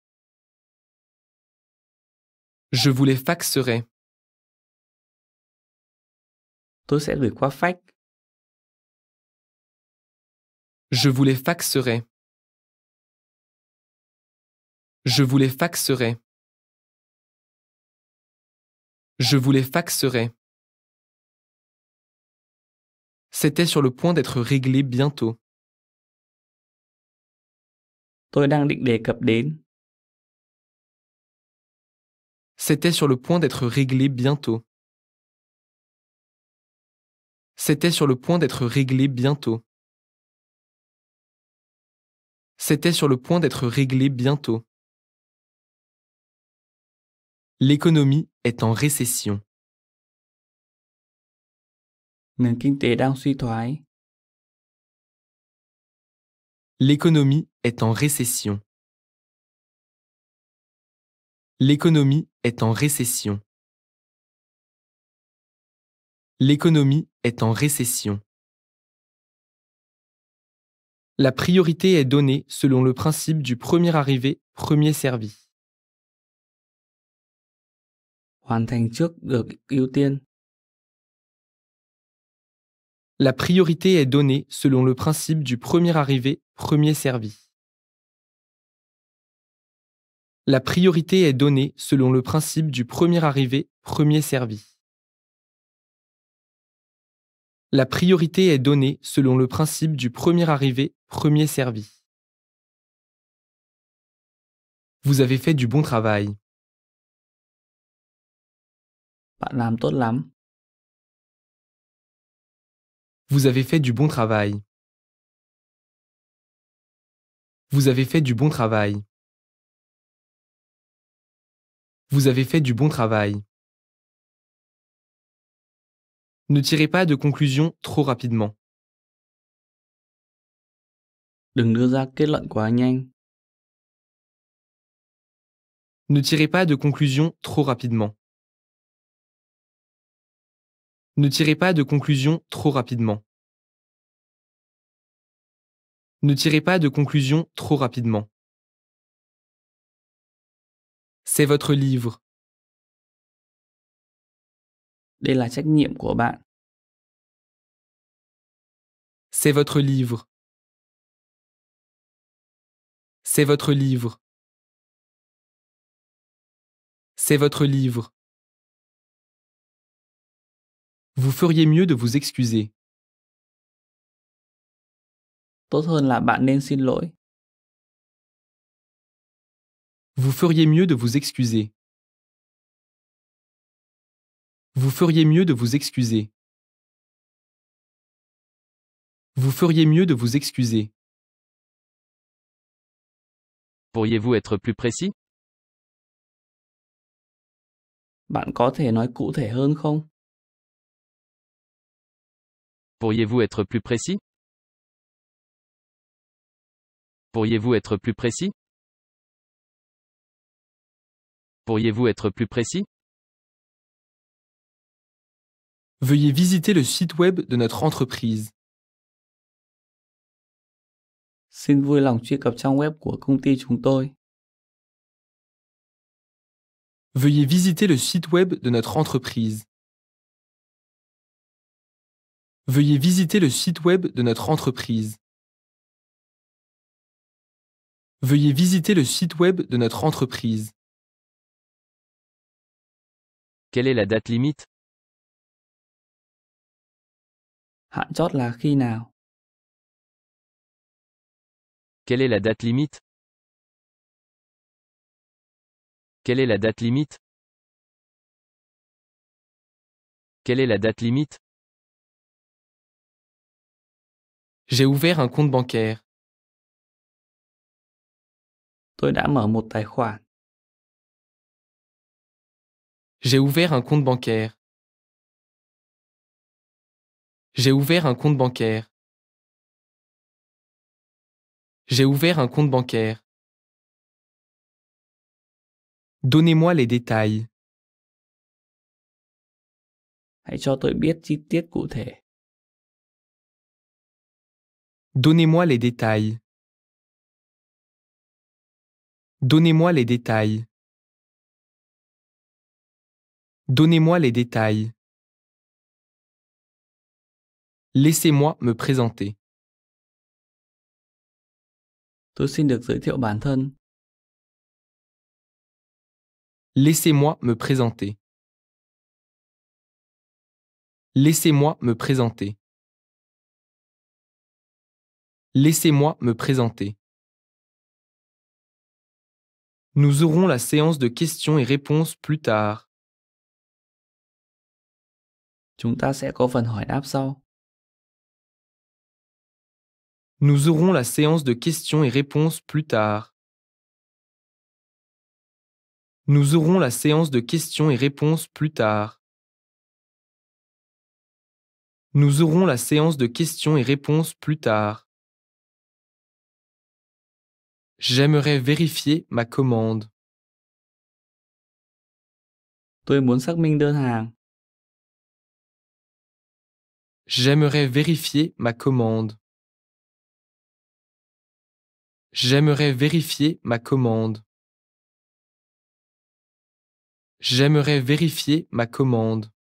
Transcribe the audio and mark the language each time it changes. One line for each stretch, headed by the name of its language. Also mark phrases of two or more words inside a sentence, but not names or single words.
French: Je vous les faxerai.
Vietnamese: Tôi sẽ gửi qua fax.
French: Je vous les faxerai. Je vous les faxerai. Je vous les faxerai. C'était sur le point d'être réglé bientôt.
Vietnamese: Tôi đang định đề cập đến.
French: C'était sur le point d'être réglé bientôt. C'était sur le point d'être réglé bientôt. C'était sur le point d'être réglé bientôt. L'économie est en récession.
Vietnamese: Nền kinh tế đang suy thoái.
French: L'économie est en récession. L'économie est en récession. L'économie est en récession. La priorité est donnée selon le principe du premier arrivé, premier servi.
Vietnamese: Hoàn thành trước được ưu tiên.
French: La priorité est donnée selon le principe du premier arrivé, premier servi. La priorité est donnée selon le principe du premier arrivé, premier servi. La priorité est donnée selon le principe du premier arrivé, premier servi. Vous avez fait du bon travail.
Vietnamese: Bạn làm tốt lắm.
French: Vous avez fait du bon travail. Vous avez fait du bon travail. Vous avez fait du bon travail. Ne tirez pas de conclusion trop rapidement.
Vietnamese: Đừng đưa ra kết luận quá nhanh.
French: Ne tirez pas de conclusion trop rapidement. Ne tirez pas de conclusion trop rapidement. Ne tirez pas de conclusion trop rapidement. C'est votre livre.
Vietnamese: Đây là trách nhiệm của bạn.
French: C'est votre livre. C'est votre livre. C'est votre livre. Vous feriez mieux de vous excuser.
Vietnamese: Tốt hơn là bạn nên xin lỗi.
French: Vous feriez mieux de vous excuser. Vous feriez mieux de vous excuser. Vous feriez mieux de vous excuser. Pourriez-vous être plus précis?
Vietnamese: Bạn có thể nói cụ thể hơn không?
French: Pourriez-vous être plus précis? Pourriez-vous être plus précis? Pourriez-vous être plus précis? Veuillez visiter le site web de notre entreprise.
Vietnamese: Xin vui lòng truy cập trang web của công ty chúng tôi.
French: Veuillez visiter le site web de notre entreprise. Veuillez visiter le site web de notre entreprise. Veuillez visiter le site web de notre entreprise. Quelle est la date limite?
Vietnamese: Hạn chót là khi nào?
French: Quelle est la date limite? Quelle est la date limite? Quelle est la date limite? J'ai ouvert un compte bancaire.
Vietnamese: Tôi đã mở một tài khoản.
French: J'ai ouvert un compte bancaire. J'ai ouvert un compte bancaire. J'ai ouvert un compte bancaire. Donnez-moi les détails.
Vietnamese: Hãy cho tôi biết chi tiết cụ thể.
French: Donnez-moi les détails. Donnez-moi les détails. Donnez-moi les détails. Laissez-moi me présenter.
Vietnamese: Tôi xin được giới thiệu bản thân.
French: Laissez-moi me présenter. Laissez-moi me présenter. Laissez-moi me présenter. Nous aurons la séance de questions et réponses plus tard.
Vietnamese: Chúng ta sẽ có phần hỏi đáp sau.
French: Nous aurons la séance de questions et réponses plus tard. Nous aurons la séance de questions et réponses plus tard. Nous aurons la séance de questions et réponses plus tard. J'aimerais vérifier ma commande.
Vietnamese: Tôi muốn xác minh đơn hàng.
French: J'aimerais vérifier ma commande. J'aimerais vérifier ma commande. J'aimerais vérifier ma commande.